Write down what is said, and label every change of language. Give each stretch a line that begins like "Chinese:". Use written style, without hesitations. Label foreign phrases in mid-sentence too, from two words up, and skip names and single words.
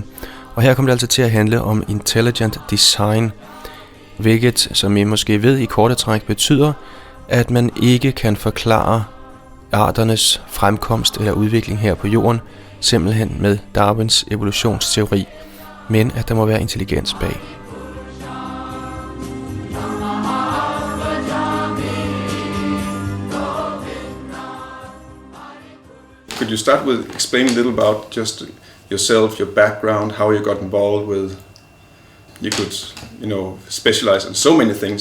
Danish: Og her kommer det altså til at handle om intelligent design, hvilket, som I måske ved i korte træk, betyder, at man ikke kan forklare arternes fremkomst eller udvikling her på jorden, simpelthen med Darwins evolutionsteori, men at der må være intelligens bag.
English: Could you start with explaining a little about just yourself, your background, how you got involved with? You could, specialize in so many things.